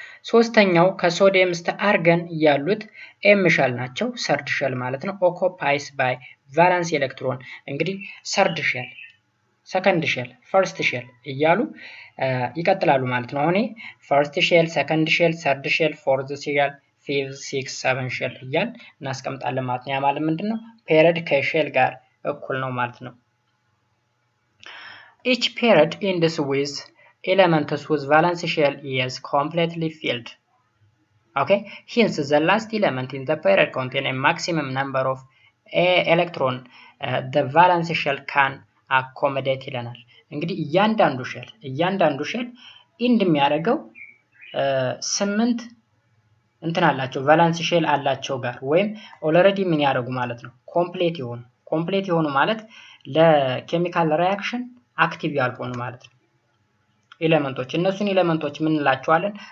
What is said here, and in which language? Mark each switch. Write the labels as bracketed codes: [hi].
[am] ሶስተኛው ከሶዲየም እስከ አርገን ያሉት ኤም ሼል ናቸው ሰርድ ሼል ማለት ነው። ኦኩፓይስ ባይ ቫለንስ ኤሌክትሮን እንግዲህ ሰርድ ሼል ሰከንድ ሼል ፈርስት ሼል እያሉ ይቀጥላሉ ማለት ነው። አሁን ፈርስት ሼል ሰከንድ ሼል ሰርድ ሼል ፎርዝ ሼል ፊፍዝ ሲክስ ሰቨን ሼል እያል እናስቀምጣለን ማለት ነው። ያ ማለት ምንድነው? ፔሪድ ከሼል ጋር እኩል ነው ማለት ነው። [en] each period ends with elements whose valence shell is completely filled. Okay, hence the last element in the period contain a maximum number of electron the valence shell can accommodate [am] ይለናል። እንግዲህ እያንዳንዱ ሼል ኢንድ የሚያደርገው 8 እንትን አላቸው ቫለንስ ሼል አላቸው ጋር ወይም ኦልሬዲ ምን ያደርጉ ማለት ነው ኮምፕሌት የሆኑ ማለት ለኬሚካል ሪአክሽን አክቲቭ ያልሆኑ ማለት ነው ኤሌመንቶች። እነሱን ኤሌመንቶች ምን እንላቸዋለን?